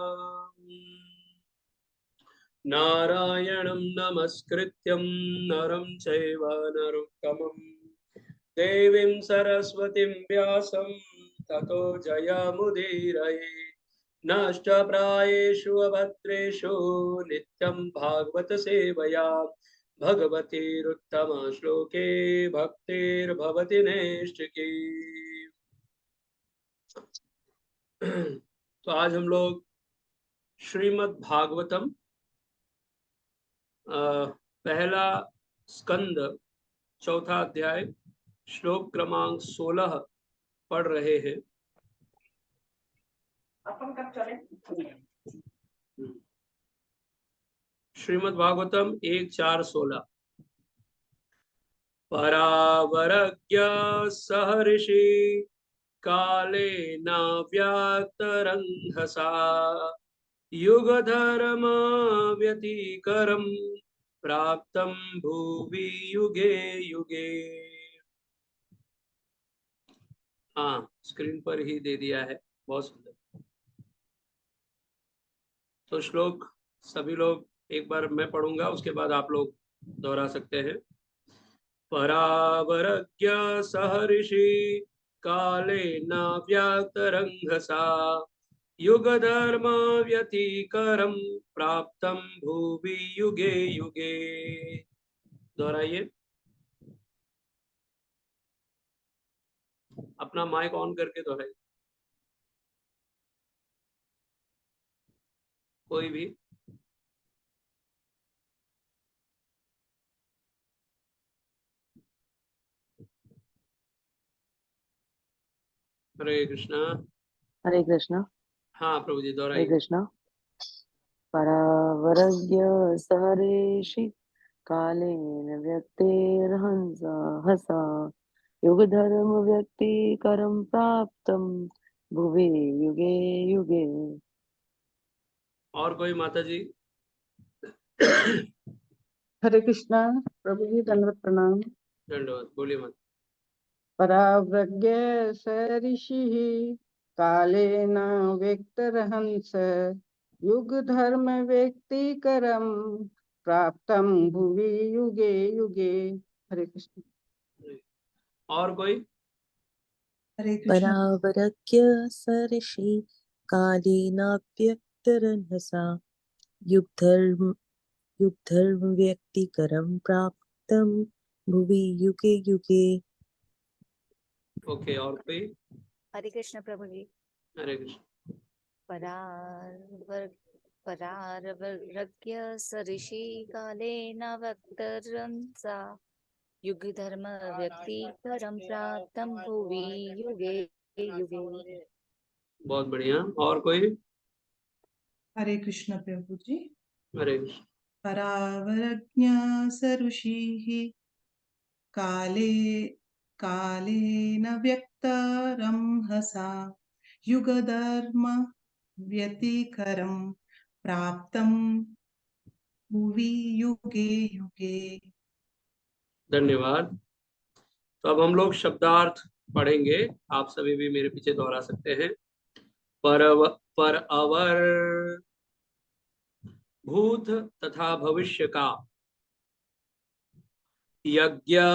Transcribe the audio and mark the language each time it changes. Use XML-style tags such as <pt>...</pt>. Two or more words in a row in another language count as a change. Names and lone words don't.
<sa>नारायणं नमस्कृत्यं नरं चैव नरोत्तमं देवीं सरस्वतीं व्यासं ततो जयमुदीरये। नष्टप्रायेषु अभद्रेषु नित्यं भागवत सेवया भगवतीरुत्तम श्लोके भक्तिर्भवति नैष्ठिकी।</sa> <hi>तो आज हम लोग श्रीमद् भागवतम पहला स्कंद चौथा अध्याय श्लोक क्रमांक 16 पढ़ रहे हैं। अपन कब चले? श्रीमद् भागवतम 1:4-16।</hi> <sa>परावरज्ञ सहर्षि कालेन व्यातरंहसा युगधर्म व्यतिकरं प्राप्तं भुवि युगे युगे।</sa> <hi>हाँ, स्क्रीन पर ही दे दिया है, बहुत सुंदर। तो श्लोक सभी लोग एक बार मैं पढ़ूंगा, उसके बाद आप लोग दोहरा सकते हैं।</hi> <sa>परावरज्ञ सहर्षि कालेन व्यातरंहसा युग धर्म व्यतिकरं प्राप्तं भुवि युगे युगे।</sa> <hi>दोहराइए, अपना</hi> <en>mike on</en> <hi>करके दोहराइए, कोई भी। हरे कृष्णा। हरे कृष्णा। हाँ प्रभु जी, हरे दोहराइए। कृष्णा।</hi> <sa>परावरज्ञ सहर्षि कालेन व्यक्तेर्हंसा हसा युगधर्म व्यक्तिकरं प्राप्तं भुवि युगे युगे।</sa> <hi>और कोई माता जी? हरे कृष्णा प्रभु जी, दंडवत प्रणाम। दंडवत, बोलिए माता।</hi> <sa>पराव्रज्ञ ऋषिः कालेन व्यक्तरहंस युग धर्म व्यक्तिकरं प्राप्तं भुवि युगे युगे।</sa> <hi>हरे कृष्ण। और कोई? हरे कृष्ण।</hi> <sa>परावरज्ञ ऋषि कालेनाव्यक्तरहसा युगधर्म व्यक्तिकरं प्राप्तं भुवि युगे युगे।</sa> <hi>ओके, और कोई? हरे कृष्ण प्रभु जी। हरे कृष्ण।</hi> <sa>परावरज्ञ ऋषि कालेन व्यक्तरंसा युग धर्म व्यक्तिकरं प्राप्तं भुवि युगे युगे।</sa> <hi>बहुत बढ़िया। और कोई? हरे कृष्ण प्रभु जी। हरे कृष्ण।</hi> <sa>परावरज्ञ ऋषिः कालेन व्यक्तरंहसा युगधर्म व्यतिकरं प्राप्तं भुवि युगे युगे।</sa> <hi>धन्यवाद। तो अब हम लोग शब्दार्थ पढ़ेंगे, आप सभी भी मेरे पीछे दोहरा सकते हैं। पर अवर भूत तथा भविष्य का यज्ञ</hi>